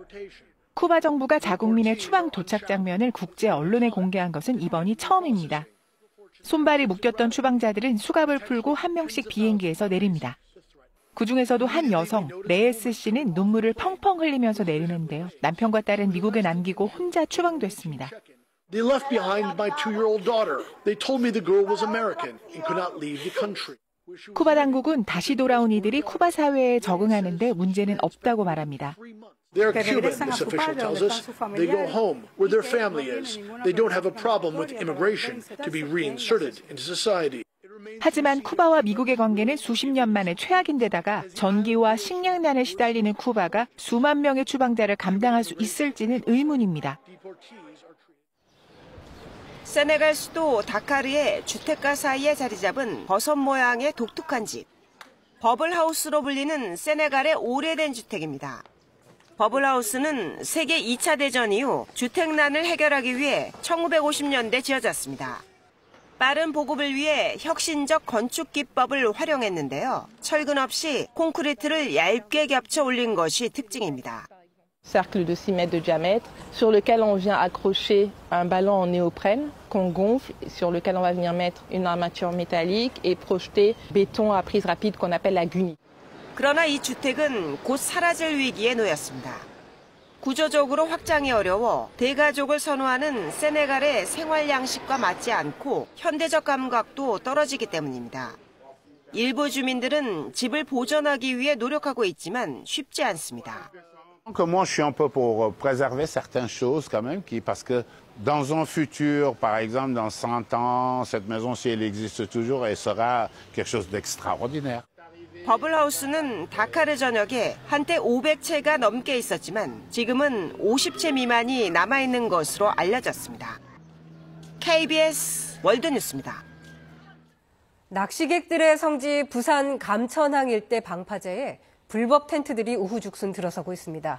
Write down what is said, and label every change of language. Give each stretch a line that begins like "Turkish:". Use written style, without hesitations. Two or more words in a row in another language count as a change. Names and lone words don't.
Korean: 쿠바 정부가 자국민의 추방 도착 장면을 국제 언론에 공개한 것은 이번이 처음입니다. 손발이 묶였던 추방자들은 수갑을 풀고 한 명씩 비행기에서 내립니다. 그중에서도 한 여성, 레에스 씨는 눈물을 펑펑 흘리면서 내리는데요. 남편과 딸은 미국에 남기고 혼자 추방됐습니다.
English: They left behind my 2-year-old daughter. They told me the girl was American and could not leave the country.
Korean: 쿠바 당국은 다시 돌아온 이들이 쿠바 사회에 적응하는데 문제는 없다고 말합니다.
English: They're Cuban, this official tells us. They go home where their family is. They don't have a problem with immigration to be reinserted into society.
Korean: 하지만 쿠바와 미국의 관계는 수십 년 만에 최악인데다가 전기와 식량난에 시달리는 쿠바가 수만 명의 추방자를 감당할 수 있을지는 의문입니다. 세네갈 수도 다카르의 주택가 사이에 자리 잡은 버섯 모양의 독특한 집. 버블하우스로 불리는 세네갈의 오래된 주택입니다. 버블하우스는 세계 2차 대전 이후 주택난을 해결하기 위해 1950년대 지어졌습니다. 빠른 보급을 위해 혁신적 건축 기법을 활용했는데요. 철근 없이 콘크리트를 얇게 겹쳐 올린 것이 특징입니다.
French: Cercle de 6 mètres de diamètre, sur lequel on vient accrocher un ballon en néoprène qu'on gonfle, sur lequel on va venir mettre une armature métallique et projeter béton à prise rapide qu'on appelle la gunie.
Korean: 그러나 이 주택은 곧 사라질 위기에 놓였습니다. 구조적으로 확장이 어려워 대가족을 선호하는 세네갈의 생활 양식과 맞지 않고 현대적 감각도 떨어지기 때문입니다. 일부 주민들은 집을 보존하기 위해 노력하고 있지만 쉽지 않습니다.
French: Moi, je suis un peu pour préserver certaines choses quand même, parce que dans un futur, par exemple, dans 100 ans, cette maison, si elle existe toujours, elle sera quelque chose d'extraordinaire.
Korean: 버블하우스는 다카르 전역에 한때 500채가 넘게 있었지만 지금은 50채 미만이 남아있는 것으로 알려졌습니다. KBS 월드뉴스입니다. 낚시객들의 성지 부산 감천항 일대 방파제에 불법 텐트들이 우후죽순 들어서고 있습니다.